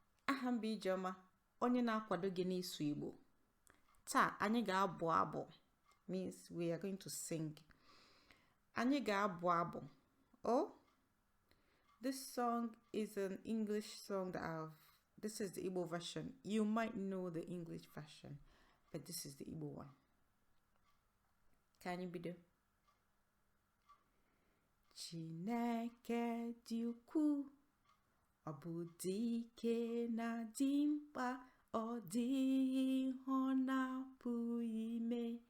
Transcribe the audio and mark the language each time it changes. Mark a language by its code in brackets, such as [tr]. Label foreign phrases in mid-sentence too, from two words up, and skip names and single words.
[ig] Aha m bụ Ijeọma, onye na-akwado gị n'ịsụ Igbo. Taa, anyị ga-abụ abụ, [en] means we are going to sing. [ig] Anyị ga-abụ abụ. [en] Oh, this song is an English song that I've, this is the Igbo version. You might know the English version, but this is the Igbo one. [ig] Ka anyị bido. Chineke dị ukwuu, ọ bụ dike na dị mkpa, ọ dịghị ihe ọ na-apụghị ime.